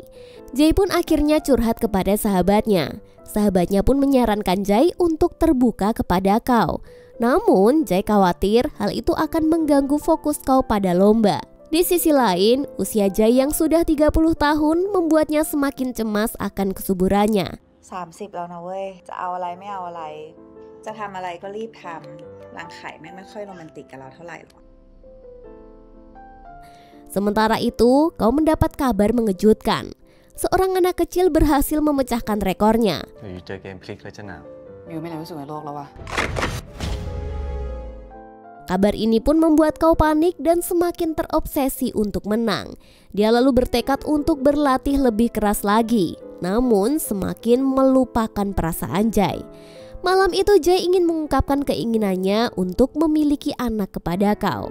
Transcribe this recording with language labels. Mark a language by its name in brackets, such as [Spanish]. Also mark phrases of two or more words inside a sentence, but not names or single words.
[Indonesian] Jae pun akhirnya curhat kepada sahabatnya. Sahabatnya pun menyarankan Jae untuk terbuka kepada Kao. Namun, Jae khawatir hal itu akan mengganggu fokus Kao pada lomba. Di sisi lain, usia Jae yang sudah 30 tahun membuatnya semakin cemas akan kesuburannya. [Thai] 30 แล้วนะเว้ยจะเอาอะไรไม่เอาอะไรจะทำอะไรก็รีบทำรังไข่แม่งไม่ค่อยโรแมนติกกับเราเท่าไหร่หรอก [Indonesian] Sementara itu, Kao mendapat kabar mengejutkan. Seorang anak kecil berhasil memecahkan rekornya. [Thai] อยู่เจอเกมพลิกแล้วจะหนาว อยู่ไม่ไหนที่สุดในโลกแล้ววะ [Indonesian] Kabar ini pun membuat Kao panik dan semakin terobsesi untuk menang. Dia lalu bertekad untuk berlatih lebih keras lagi, namun semakin melupakan perasaan Jae. Malam itu Jae ingin mengungkapkan keinginannya untuk memiliki anak kepada Kao.